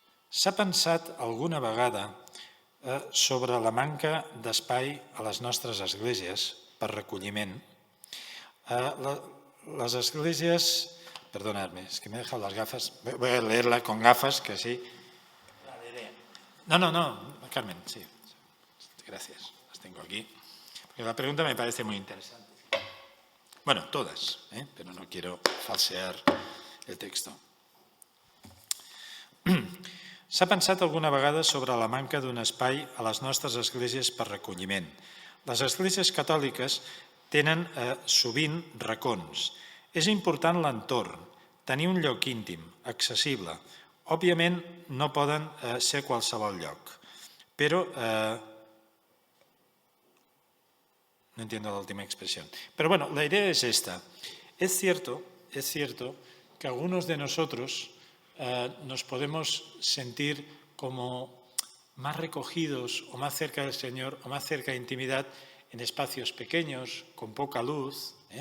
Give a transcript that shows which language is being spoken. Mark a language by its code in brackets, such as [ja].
[ca] S'ha pensat alguna vegada sobre la manca d'espai a les nostres esglésies per recolliment? [es] Las esglésias... Perdonadme, es que me he dejado las gafas. Voy a leerla con gafas, que así... No, Carmen, sí. Gracias, las tengo aquí. Porque la pregunta me parece muy interesante. Bueno, todas, pero no quiero falsear el texto. [ca] S'ha pensat alguna vegada sobre la manca d'un espai a les nostres esglésies per recolliment. Les esglésies catòliques tenen sovint racons. És important l'entorn, tenir un lloc íntim, accessible. Òbviament no poden ser qualsevol lloc, però [es] no entiendo la última expresión. Pero bueno, la idea es esta. Es cierto que algunos de nosotros nos podemos sentir como más recogidos o más cerca del Señor o más cerca de intimidad en espacios pequeños, con poca luz.